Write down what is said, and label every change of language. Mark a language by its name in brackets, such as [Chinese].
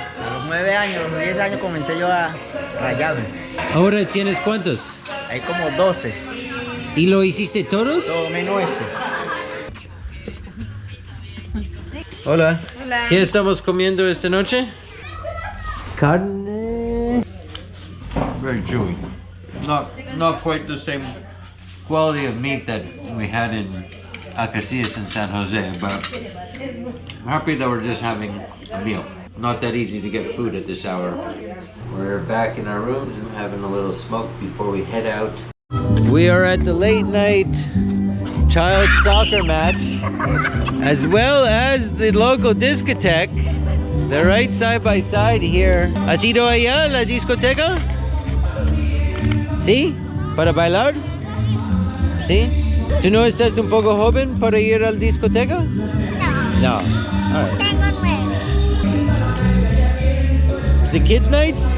[Spanish] A los 9 años, a los 10 años comencé yo a rayarme. ¿Ahora tienes cuántos? Hay como 12. ¿Y lo hiciste todos? Todo menos Hola. Hola. ¿Qué estamos comiendo esta noche? Carne. [English] Very chewy. Not quite the same quality of meat that we had in Acacias in San Jose, but I'm happy that we're just having a meal. Not that easy to get food at this hour. We're back in our rooms and having a little smoke before we head out. We are at the late night child soccer match, as well as the local discotheque. They're right side by side here. [Spanish] ¿Has ido allá a la discoteca? ¿Sí? ¿Para bailar? ¿Sí? ¿Tú no estás un poco joven para ir a la discoteca? [English] No. All right. [Spanish] Tengo 9. [English] a kids night?